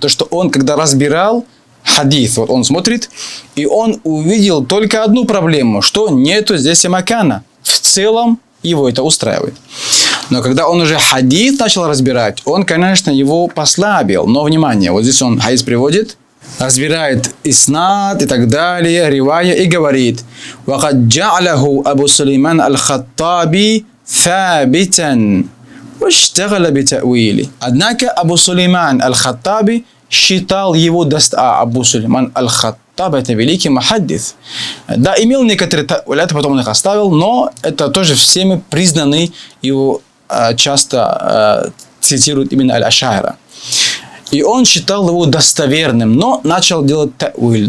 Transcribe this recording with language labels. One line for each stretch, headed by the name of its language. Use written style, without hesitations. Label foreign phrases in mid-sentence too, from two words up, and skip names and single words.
Russian: То, что он, когда разбирал хадис, вот он смотрит, и он увидел только одну проблему, что нету здесь макана. В целом его это устраивает. Но когда он уже хадис начал разбирать, он, конечно, его послабил. Но, внимание, вот здесь он хадис приводит, разбирает иснад и так далее, ривая, и говорит:
Arabic: «وقد جعله أبو سليمان الخطابي ثابتا واشتغل بتأويله».
Russian: Однако Абу Сулейман аль-Хаттаби считал его Абу Сулейман аль-Хаттаб — это великий мухаддис. Да, имел некоторые тауляты, потом он их оставил, но это тоже всеми признанный, его часто цитируют именно аль-Ашаира. И он считал его достоверным, но начал делать тауиль.